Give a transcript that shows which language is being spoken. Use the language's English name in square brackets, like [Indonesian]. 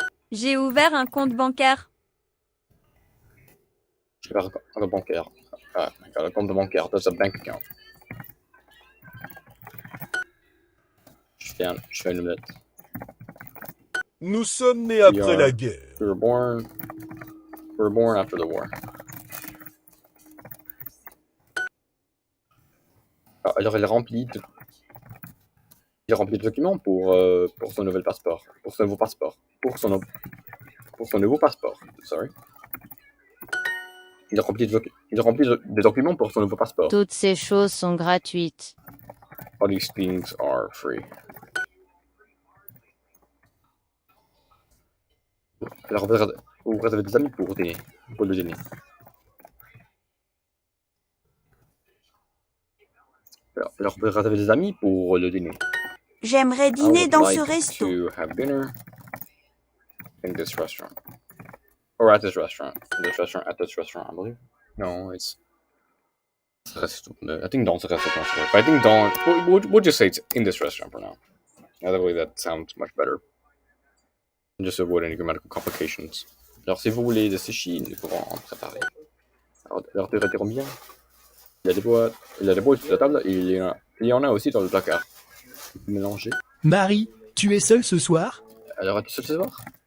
[French] J'ai ouvert un compte bancaire. J'ai ouvert un compte bancaire. Ah, un compte bancaire. [English] That's a bank account. [French] Je fais une omelette. Nous sommes nés après la guerre. [English] We were born after the war. [French] Ah, alors il remplit de documents pour son nouvel passeport. Pour son nouveau passeport. Pour son nouveau passeport. Sorry. Il remplit des documents pour son nouveau passeport. Toutes ces choses sont gratuites. [English] All these things are free. [French] Alors vous réservez des amis pour le dîner. Alors vous réservez des amis pour le dîner. J'aimerais dîner dans ce resto. [English] To have dinner in this restaurant. Or at this restaurant. At this restaurant, I believe. No, it's I think [French] dans ce restaurant. [English] But I think we'll just say it's in this restaurant for now. That way that sounds much better. And just avoid any grammatical complications. [French] Alors si vous voulez des sushis, nous pouvons en préparer. Alors tu retiens combien? Il y a des boîtes sur la table et il y en a aussi dans le placard. Mélanger. Marie, tu es seule ce soir? Alors es-tu seule ce soir?